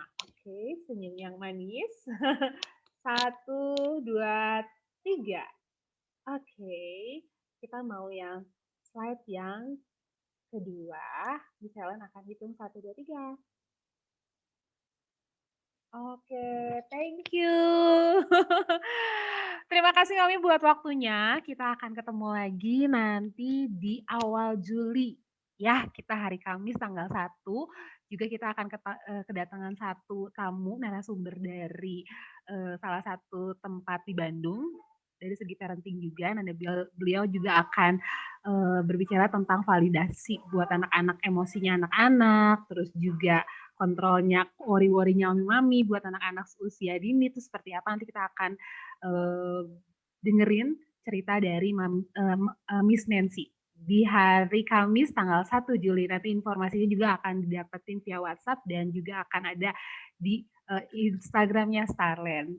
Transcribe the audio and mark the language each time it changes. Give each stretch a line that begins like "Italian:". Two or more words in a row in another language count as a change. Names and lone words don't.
Indonesian: Oke, senyum yang manis. 1, 2, 3. Oke, kita mau yang slide yang kedua. Miss Helen akan hitung 1, 2, 3. Oke,
English: thank you.
Indonesian: Terima kasih Mami buat waktunya. Kita akan ketemu lagi nanti di awal Juli. Ya, kita hari Kamis tanggal 1 juga kita akan kedatangan satu tamu narasumber dari salah satu tempat di Bandung dari segi parenting juga. Nanti beliau juga akan berbicara tentang validasi buat anak-anak, emosinya anak-anak, terus juga kontrolnya worry-worrynya mami buat anak-anak usia dini itu seperti apa. Nanti kita akan dengerin cerita dari Miss Nancy di hari Kamis tanggal 1 Juli. Nanti informasinya juga akan didapetin via WhatsApp dan juga akan ada di Instagramnya Starland.